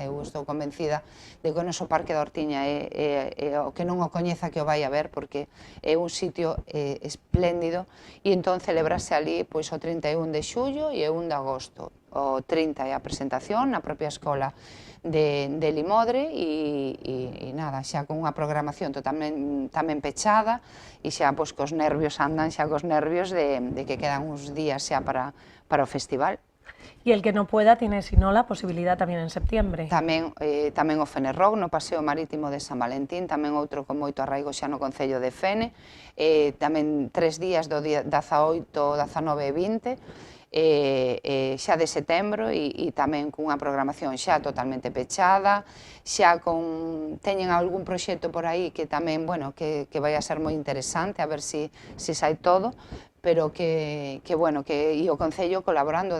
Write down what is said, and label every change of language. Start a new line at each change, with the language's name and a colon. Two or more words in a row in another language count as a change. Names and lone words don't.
Galician: Eu estou convencida de que o noso Parque da Hortiña o que non o coñeza que o vai a ver, porque é un sitio espléndido, e entón celebrase ali pois o 31 de xullo e o 1 de agosto. O 30 é a presentación na propia escola de Limodre, e nada, xa con unha programación tamén pechada, e xa pois cos nervios andan, xa cos nervios de que quedan uns días xa para o festival.
Spanish: Y el que no pueda tiene, si no, la posibilidad tamén en septiembre.
Galician: Tamén o Fene Rock no Paseo Marítimo de San Valentín, tamén outro con moito arraigo xa no Concello de Fene, tamén 3 días do 18, 19 e 20, xa de setembro, e tamén cunha programación xa totalmente pechada, xa teñen algún proxecto por aí que tamén, bueno, que vai a ser moi interesante, a ver se sai todo, pero que o Concello colaborando,